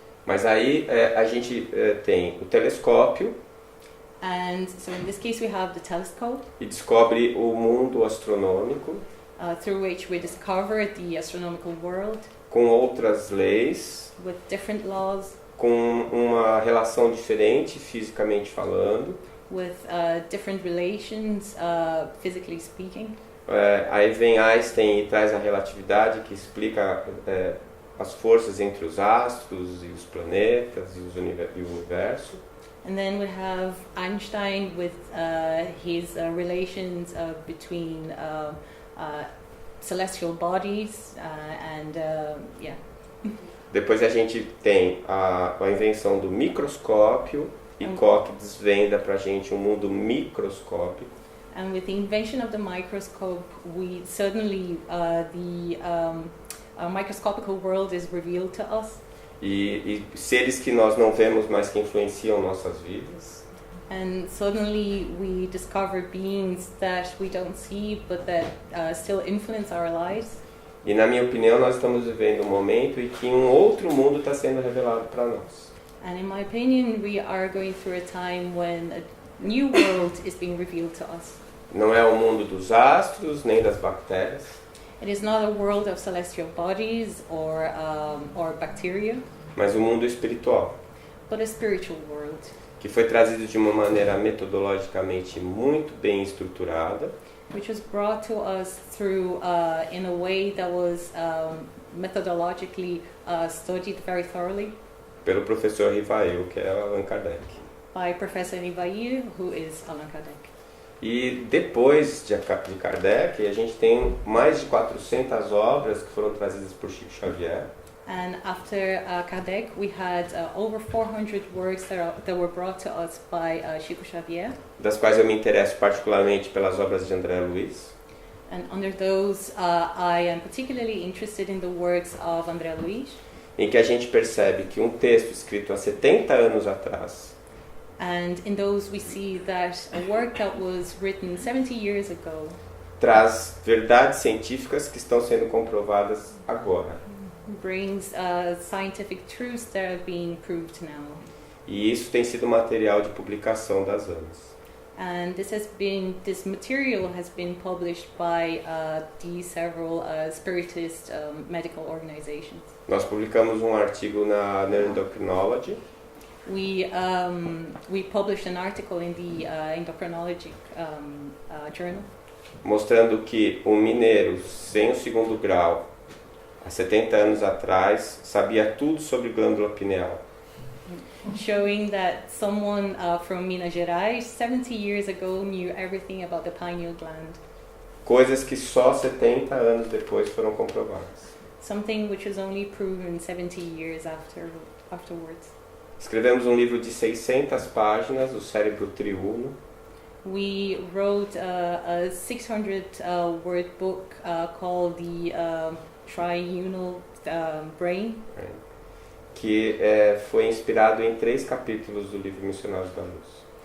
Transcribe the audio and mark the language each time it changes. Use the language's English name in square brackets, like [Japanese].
[Portuguese] Mas aí a gente tem o telescópio. [English] And so in this case we have the telescope. [Portuguese] E descobre o mundo astronômico. [English] Through which we discover the astronomical world. [Portuguese] Com outras leis. [English] With different laws. [Portuguese] Com uma relação diferente, fisicamente falando. [English] With different relations, physically speaking. [Portuguese] Aí vem Einstein e traz a relatividade, que explica as forças entre os astros e os planetas e o universo. [English] And then we have Einstein with his relations between celestial bodies and yeah. [Portuguese] Depois a gente tem a invenção do microscópio e Koch desvenda pra gente um mundo microscópico. [English] And with the invention of the microscope, we suddenly the microscopical world is revealed to us. [Portuguese] E seres que nós não vemos, mas que influenciam nossas vidas. [English] And suddenly we discover beings that we don't see, but that still influence our lives. [Portuguese] E na minha opinião, nós estamos vivendo um momento em que um outro mundo está sendo revelado para nós. [English] And in my opinion, we are going through a time when a new world is being revealed to us. [Portuguese] Não é o mundo dos astros nem das bactérias. [English] It is not a world of celestial bodies or bacteria. [Portuguese] Mas o mundo espiritual. [English] But a spiritual world. [Portuguese] Que foi trazido de uma maneira metodologicamente muito bem estruturada. [English] Which was brought to us through in a way that was methodologically studied very thoroughly. [Portuguese] Pelo professor Rivail, que é Allan Kardec. [English] By Professor Rivail, who is Allan Kardec. [Portuguese] E depois de Kardec, a gente tem mais de 400 obras que foram trazidas por Chico Xavier. [English] And after Kardec, we had over 400 works that were brought to us by Chico Xavier. [Portuguese] Das quais eu me interesso particularmente pelas obras de André Luiz. [English] And under those, I am particularly interested in the works of André Luiz. [Portuguese] Em que a gente percebe que um texto escrito há 70 anos atrás [English] And in those we see that a work that was written 70 years ago [Portuguese] traz verdades científicas que estão sendo comprovadas agora. [English] brings scientific truths that are being proved now. [Portuguese] E isso tem sido material de publicação das AMAs. [English] And this material has been published by these several spiritist medical organizations. [Portuguese] Nós publicamos um artigo na Neuroendocrinology, [English] We published an article in the endocrinology journal, [Portuguese] mostrando que um mineiro sem o segundo grau, há 70 anos atrás, sabia tudo sobre glândula pineal. [English] showing that someone from Minas Gerais 70 years ago knew everything about the pineal gland. [Portuguese] Coisas que só 70 anos depois foram comprovadas. [English] Something which was only proven 70 years afterwards. [Portuguese] Escrevemos um livro de 600 páginas, O Cérebro Triuno, [English] We wrote a 600-word book called the Triunal Brain, [Portuguese] que foi inspirado em 3 capítulos do livro Missionários da Luz.